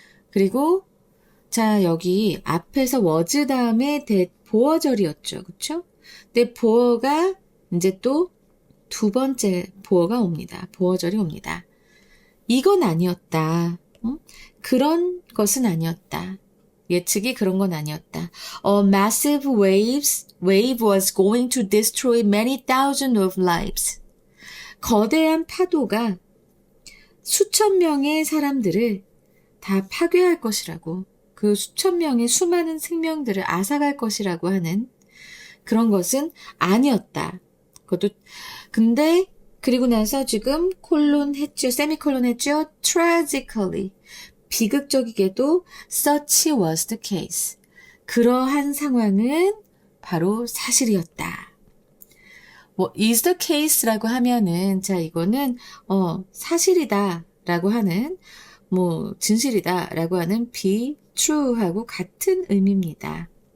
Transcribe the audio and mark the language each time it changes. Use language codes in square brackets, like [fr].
[ko] 그리고 자, 여기 앞에서 was 다음에 that 보어절이었죠. 그쵸? 근데 보어가 이제 또 두 번째 보어가 옵니다. 보어절이 옵니다. 이건 아니었다. 그런 것은 아니었다. 예측이 그런 건 아니었다. [en] A massive wave was going to destroy many thousands of lives. [ko] 거대한 파도가 수천 명의 사람들을 다 파괴할 것이라고, 그 수천 명의 수많은 생명들을 앗아갈 것이라고 하는 그런 것은 아니었다. 근데 그리고 나서 지금 세미콜론 했죠. [en] Tragically. [ko] 비극적이게도 [en] such was the case. [ko] 그러한 상황은 바로 사실이었다. [en] is the case [ko] 라고 하면은, 자, 이거는, 사실이다 라고 하는, 진실이다 라고 하는 [en] be true [ko] 하고 같은 의미입니다.